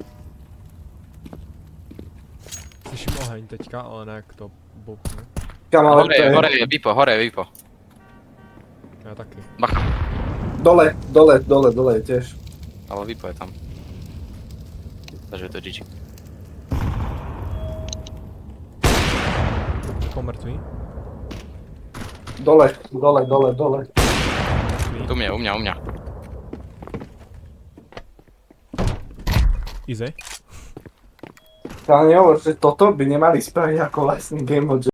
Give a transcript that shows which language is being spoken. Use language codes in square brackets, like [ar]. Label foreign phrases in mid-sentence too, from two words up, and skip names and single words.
[cs] Slyším oheň teďka, ale ne jak to boukne. [sk] Kamo, ale to Hore je... je Vipo. [cs] Já taky. Bacha. [sk] Dole je tiež. Ale Vipo je tam. Takže je to GG. Pomrtvý. Dole. Tu u mňa. Easy. Ale nehovor, že toto by nemali spraviť ako vlastný [en] game mode,